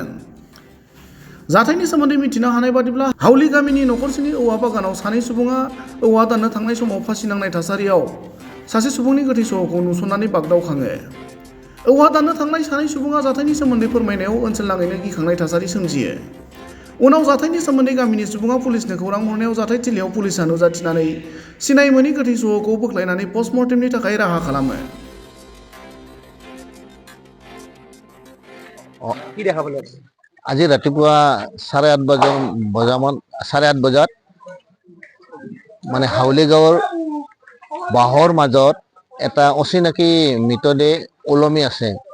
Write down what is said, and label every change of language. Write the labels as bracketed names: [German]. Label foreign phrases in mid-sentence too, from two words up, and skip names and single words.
[Bodo] जाथायनि सोमोन्दै मिथिनो हानाय बादिब्ला हावलि गामिनि नखरसेनि औवा बागानाव सानै सुबुङा औवा दाननो थांनाय समाव फासि नांनाय थासारियाव सासे सुबुंनि गोथै सहखौ नुसननानै बागदावखाङो। औवा दाननो थांनाय सानै सुबुङा जाथायनि सोमोन्दै फोरमायनायाव ओनसोलनाङैनो गिखांनाय थासारि सोमजियो। उनाव जाथायनि सोमोन्दै गामिनि सुबुङा पुलिसनो खौरां हरनायाव जाथाय थिलियाव पुलिसआ नुजाथिनानै सिनाय मोनै गोथै सहखौ बोख्लायनानै पस्टमर्टेमनि थाखाय राहा खालामो। [Assamese] কি দেখা পালে? আজি ৰাতিপুৱা 8:30 বজাত মানে হাউলি গাঁৱৰ বাঁহৰ মাজত এটা অচিনাকি মৃতদেহ ওলমি আছে।